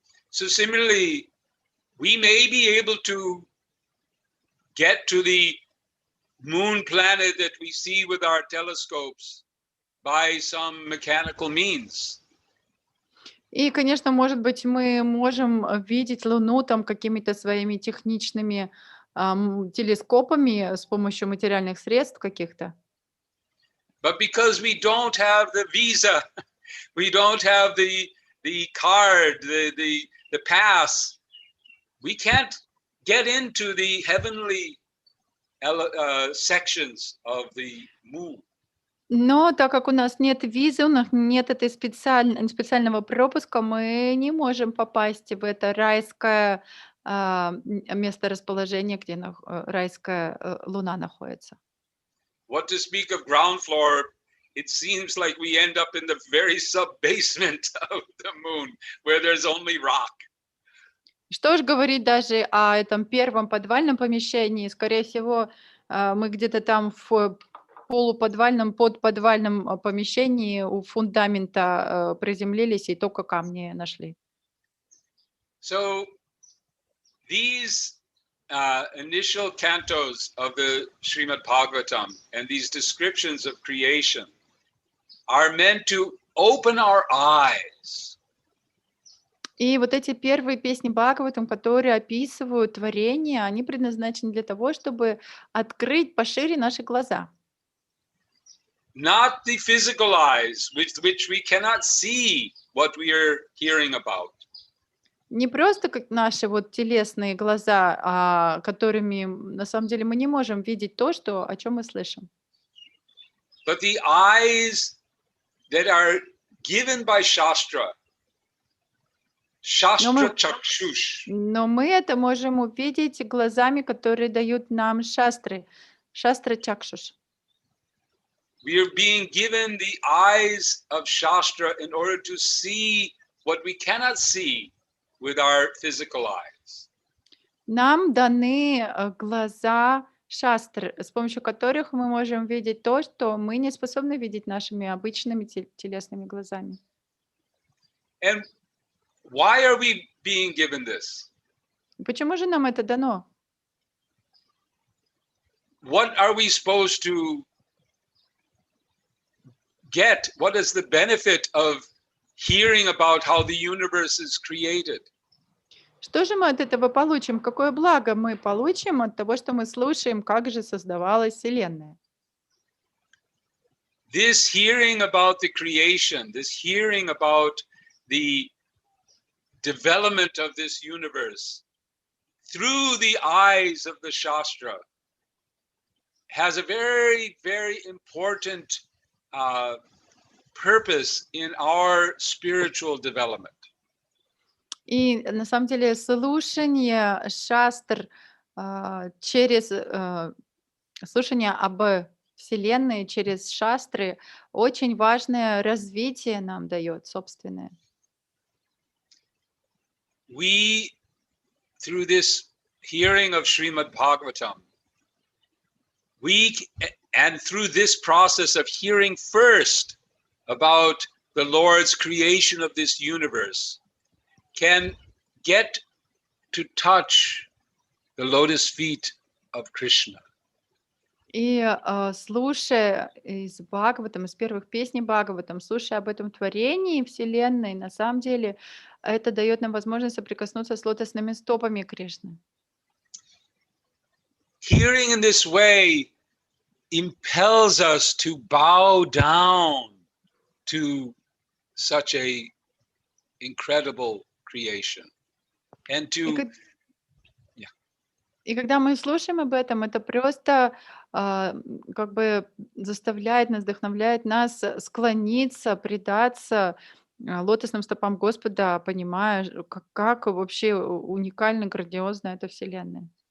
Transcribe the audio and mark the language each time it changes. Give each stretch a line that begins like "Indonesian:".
English: So similarly, we may be able to get to the moon planet that we see with our telescopes by some mechanical means.
Russian: И, конечно, может быть, мы можем видеть Луну там какими-то своими техничными телескопами с помощью материальных средств каких-то.
English: But because we don't have the visa, we don't have the card, the pass, we can't get into the heavenly sections of the moon.
Russian: Но так как у нас нет визы, у нас нет этой специального пропуска, мы не можем попасть в это райское месторасположение, где райская Луна находится.
English: What to speak of ground floor? It seems like we end up in the very sub-basement of the moon, where there's only rock.
Russian: Что ж говорить даже о этом первом подвальном помещении? Скорее всего, мы где-то там в полуподвальном, подподвальном помещении у фундамента приземлились и только камни нашли.
English: So these initial cantos of the Srimad Bhagavatam and these descriptions of creation are meant to open our eyes.
Russian: И вот эти первые песни Бхагаватам, которые описывают творение, они предназначены для того, чтобы открыть пошире наши глаза.
English: Not the physical eyes with which we cannot see what we are hearing about.
Russian: Не просто как наши вот телесные глаза, которыми на самом деле мы не можем видеть то, о чем мы слышим.
English: but the eyes that are given by Shastra,
Russian: Но
English: Shastra
Russian: мы,
Sanskrit: Chakshush.
Russian: но мы это можем увидеть глазами, которые дают нам шастры, шастра чакшуш.
English: We are being given the eyes of Shastra in order to see what we cannot see with our physical eyes.
Russian: Нам даны глаза шастр, с помощью которых мы можем видеть то, что мы не способны видеть нашими обычными телесными глазами.
English: And why are we being given this?
Russian: Почему же нам это дано?
English: What are we supposed to get? What is the benefit of hearing about how the universe is created?
Russian: Что же мы от этого получим? Какое благо мы получим от того, что мы слушаем, как же создавалась Вселенная?
English: This hearing about the creation, this hearing about the development of this universe through the eyes of the Shastra has a very, very important purpose in our spiritual development.
Russian: И на самом деле слушание шастр через слушание об Вселенной через шастры очень важное развитие нам дает собственное.
English: We, through this hearing of Srimad Bhagavatam, and through this process of hearing first about the Lord's creation of this universe, can get to touch the lotus feet of Krishna.
Russian: И слушая из Бхагаватам, из первых песней Бхагаватам, слушая об этом творении Вселенной, на самом деле это дает нам возможность соприкоснуться с лотосными стопами Кришны.
English: Hearing in this way impels us to bow down to such a incredible creation and to
Russian: И когда мы слушаем об этом, это просто как бы заставляет нас, вдохновляет нас склониться, предаться лотосным стопам Господа, понимая, как вообще уникально, грандиозна эта Вселенная.